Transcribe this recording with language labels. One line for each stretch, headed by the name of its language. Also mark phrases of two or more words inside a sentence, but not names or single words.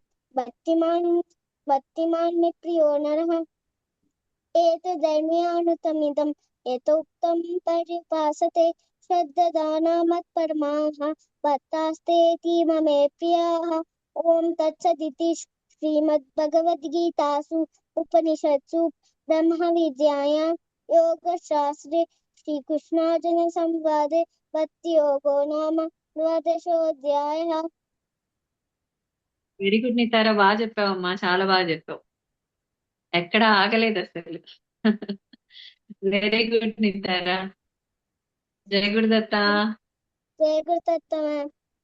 Sanskrit: भक्तिमान् मे प्रियो नरः एतदन्यानुतमिदं यथोक्तं पर्युपासते श्रद्धाना मत्परमाः भक्तास्तेऽतीव मे प्रियाः। ॐ तत्सदिति श्रीमद्भगवद्गीतासु उपनिषत्सु ब्रह्मविद्यायां योगशास्त्रे श्रीकृष्णार्जुनसंवादे भक्तियोगो नाम द्वादशोऽध्यायः।
English: very good
Telugu: నీతారా, బాగా చెప్పావమ్మా, చాలా బాగా చెప్పావు, ఎక్కడ ఆగలేదు అసలు.
English: very good నీతారా.
Telugu: జయ గురుదత్త. జయ గురుదత్త మ్యామ్.